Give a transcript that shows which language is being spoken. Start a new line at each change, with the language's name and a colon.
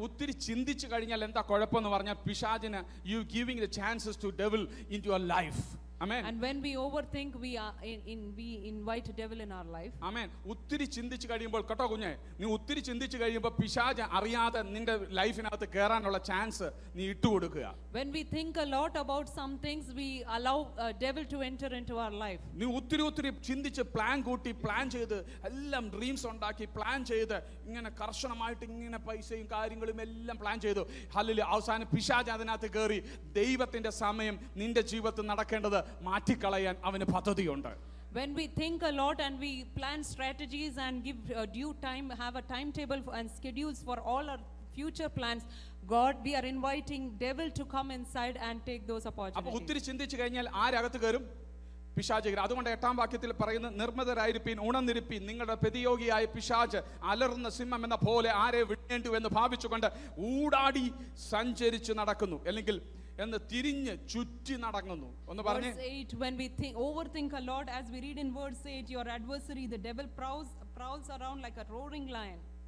Malayalam: ഒത്തിരി ചിന്തിച്ചു കഴിഞ്ഞാൽ എന്താ കുഴപ്പമെന്ന് പറഞ്ഞാൽ പിശാചിന്
English: you giving the chances to devil into your life. Amen. And when we overthink, we invite devil in our life. Amen.
Malayalam: ഒത്തിരി ചിന്തിച്ചു കഴിയുമ്പോൾ കേട്ടോ കുഞ്ഞേ, നീ ഒത്തിരി ചിന്തിച്ചു കഴിയുമ്പോൾ പിശാച് അറിയാതെ നിന്റെ ലൈഫിനകത്ത് കേറാനുള്ള ചാൻസ് നീ ഇട്ടുകൊടുക്കുക.
English: When we think a lot about some things, we allow devil to enter into our life.
Malayalam: നീ ഒത്തിരി ചിന്തിച്ച് പ്ലാൻ ചെയ്ത് എല്ലാം ഡ്രീംസ് ഉണ്ടാക്കി പ്ലാൻ ചെയ്ത് ഇങ്ങനെ കർശനമായിട്ട് ഇങ്ങനെ പൈസയും കാര്യങ്ങളും എല്ലാം പ്ലാൻ ചെയ്തു. ഹല്ലേലൂയ. അവസാനം പിശാച് അതിനകത്ത് കയറി ദൈവത്തിന്റെ സമയം നിന്റെ ജീവിതത്തിൽ നടക്കേണ്ടത് മാറ്റിക്കളയാൻ അവന് പദ്ധതിയുണ്ട്.
English: When we think a lot and we plan strategies and give due time, have a timetable and schedules for all our future plans, God, we are inviting devil to come inside and take those
Malayalam: അപ്പൊ
English: opportunities.
Malayalam: ഒത്തിരി ചിന്തിച്ചു കഴിഞ്ഞാൽ ആരകത്ത് കയറും? പിശാച് കയറും. അതുകൊണ്ട് 8-ാം വാക്യത്തിൽ പറയുന്ന നിർമ്മതരായിരിപ്പീൻ, ഉണർന്നിരിപ്പീൻ, നിങ്ങളുടെ പ്രതിയോഗിയായ പിശാച് അലറുന്ന സിംഹം എന്ന പോലെ ആരെ വിടേണ്ടു എന്ന് ഭാവിച്ചുകൊണ്ട് ഊടാടി സഞ്ചരിച്ചു നടക്കുന്നു, അല്ലെങ്കിൽ എന്ന് തിരിഞ്ഞ് ചുറ്റി നടങ്ങുന്നു. ഒന്ന് പറഞ്ഞേ.
English: Verse 8, when we overthink a lot, as we read in verse 8, your adversary, the devil, prowls around like a roaring lion.